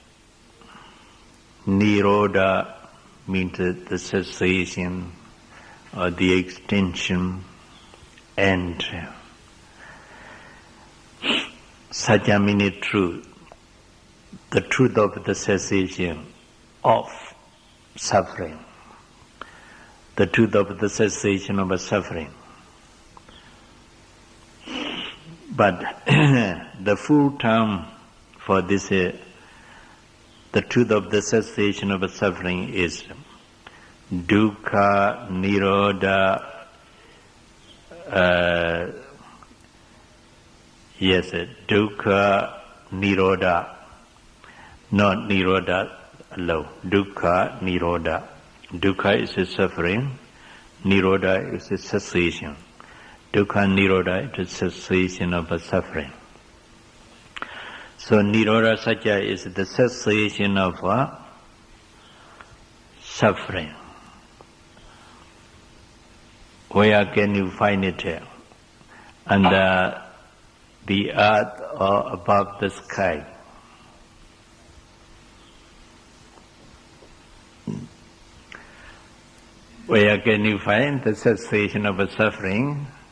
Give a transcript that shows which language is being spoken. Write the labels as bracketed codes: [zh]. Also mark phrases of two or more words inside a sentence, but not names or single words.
[en] Nirodha means the cessation or the extinction and Sajamini truth, the truth of the cessation of suffering, the truth of the cessation of suffering. But the full term for this, the truth of the cessation of suffering is [pi] dukkha nirodha. Dukkha nirodha, [en] not nirodha alone. [pi] Dukkha nirodha. [en] Dukkha is a suffering, nirodha is a cessation. [pi] Dukkha nirodha [en] is a cessation of a suffering. So [pi] nirodha satya [en] is the cessation of suffering. Where can you find it here? Under the earth or above the sky? Where can you find the cessation of a suffering?